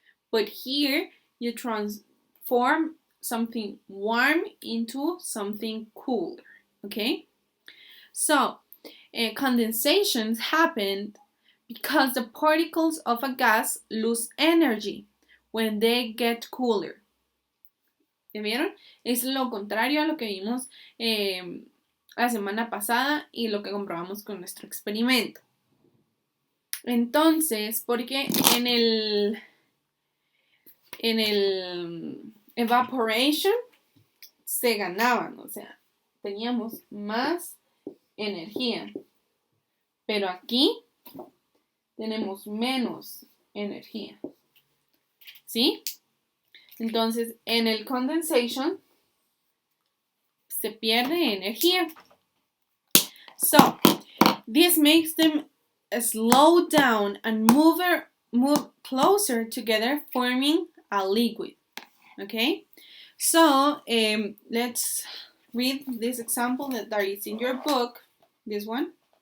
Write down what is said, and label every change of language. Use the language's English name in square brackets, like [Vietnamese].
[English] But here you transform something warm into something cooler, okay? So, condensation happens because the particles of a gas lose energy when they get cooler. [Spanish] ¿Ya vieron? Es lo contrario a lo que vimos la semana pasada y lo que comprobamos con nuestro experimento. Entonces, porque en el evaporation se ganaban, o sea, teníamos más energía, pero aquí tenemos menos energía, ¿sí? Entonces, en el condensation se pierde energía. [English] So, this makes them slow down and move closer together, forming a liquid. Okay, so let's read this example that is in your book. This one.